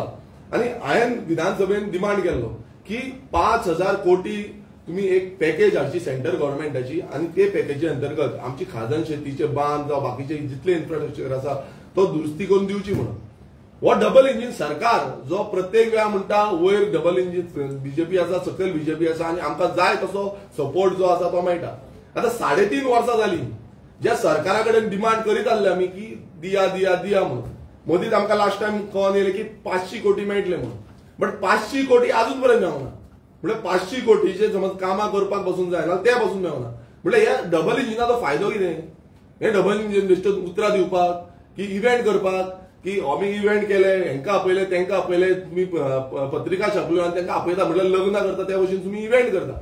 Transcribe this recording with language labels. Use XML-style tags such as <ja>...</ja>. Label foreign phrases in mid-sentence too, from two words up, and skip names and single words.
<kok>आनी हांवें विधानसभेन डिमांड केल्लो की 5,000 कोटी तुम्ही एक पॅकेज हाडची सेंट्रल गव्हर्नमेंटाची आनी ते पॅकेजी अंतर्गत आमची खाजन शेतीचे बांद जावं बाकीचे जितले इन्फ्रास्ट्रक्चर आसा तो दुरुस्ती करून दिवची म्हणून. हो</kok> <en>double engine</en> <kok>सरकार जो प्रत्येक वेळा म्हणटा वयर</kok> <en>double engine</en> <kok>बीजेपी आसा, सकयल बीजेपी आसा आनी आमकां जाय तसो सपोर्ट जो आसा तो मेळटा. आता 3.5 वर्सां जाली ज्या सरकारा कडेन डिमांड करीत आसले आमी की दिया दिया दिया म्हणून. मोदीत आमकां</kok> <en>last time</en> <kok>कळोन येयलें की 500 कोटी मेळटले म्हणून. बट 500 कोटी अजून पर्यंत मेळना. म्हणजे 500 कोटीचे समज कामां करपाक बसून जाय जाल्यार ते बसून मेळना. म्हणजे ह्या डबल इंजिनाचो फायदो कितें. हे</kok> <en>double engine</en> <kok>बेश्टे उतरां दिवपाक की इव्हेंट करपाक की आमी इव्हेंट केले, हेंकां आपयले तेंकां आपयले, तुम्ही पत्रिका छापल्यो आनी तेंकां आपयता म्हटल्यार लग्न करता त्या भशेन तुम्ही इव्हेंट करता.</kok>